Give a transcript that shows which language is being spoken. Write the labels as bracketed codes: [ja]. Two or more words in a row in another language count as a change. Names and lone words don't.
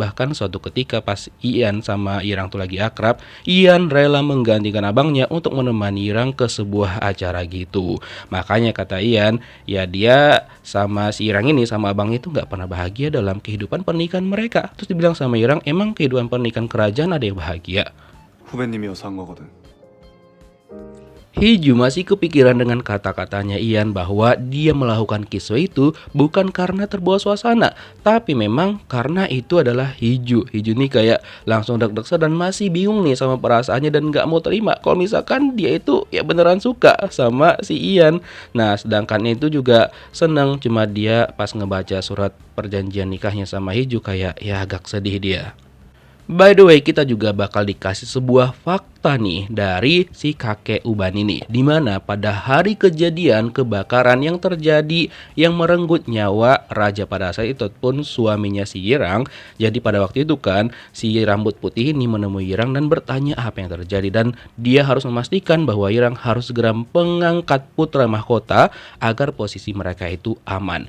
[id] Bahkan suatu ketika pas Ian sama Yirang tuh lagi akrab, Ian rela menggantikan abangnya untuk menemani Yirang ke sebuah acara gitu. Makanya kata Ian, ya dia sama si Yirang ini sama abangnya itu nggak pernah bahagia dalam kehidupan pernikahan mereka. Terus dibilang sama Yirang, emang kehidupan pernikahan kerajaan ada yang bahagia? [ko] 후배님이어서 한 거거든. [id] Hiju masih kepikiran dengan kata-katanya Ian bahwa dia melakukan kisah itu bukan karena terbawa suasana, tapi memang karena itu adalah Hiju. Hiju nih kayak langsung deg-degan dan masih bingung nih sama perasaannya dan gak mau terima kalau misalkan dia itu ya beneran suka sama si Ian. Nah sedangkan itu juga senang, cuma dia pas ngebaca surat perjanjian nikahnya sama Hiju kayak ya agak sedih dia. [en] By the way, [id] kita juga bakal dikasih sebuah fakta nih dari si kakek Uban ini, dimana pada hari kejadian kebakaran yang terjadi yang merenggut nyawa raja pada saat itu pun suaminya si Yirang. Jadi pada waktu itu kan si rambut putih ini menemui Yirang dan bertanya apa yang terjadi, dan dia harus memastikan bahwa Yirang harus segera mengangkat putra mahkota agar posisi mereka itu aman.